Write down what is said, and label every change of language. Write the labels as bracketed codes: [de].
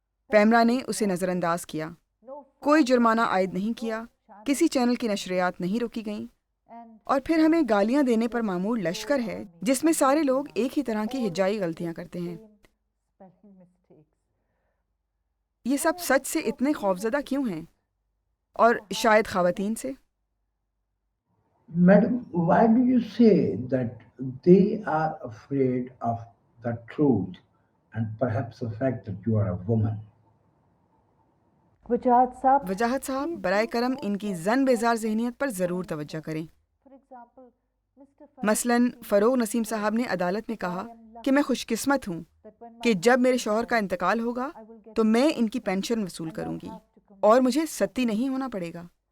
[ur] پیمرا نے اسے نظر انداز کیا. کوئی جرمانہ عائد نہیں کیا، کسی چینل کی نشریات نہیں روکی گئیں، اور پھر ہمیں گالیاں دینے پر معمول لشکر ہے جس میں سارے لوگ ایک ہی طرح کی ہجائی غلطیاں کرتے ہیں. یہ سب سچ سے اتنے خوفزدہ کیوں ہیں؟ اور شاید خواتین سے. [en] Madam, why do you say that they are afraid of the truth and perhaps the fact that you are a woman? [ur] وجاہت صاحب، برائے کرم ان کی زن بیزار ذہنیت پر ضرور توجہ کریں. مثلاً فروغ نسیم صاحب نے عدالت میں کہا کہ میں خوش قسمت ہوں کہ جب میرے شوہر کا انتقال ہوگا تو میں ان کی پینشن وصول کروں گی اور مجھے ستی نہیں ہونا پڑے گا.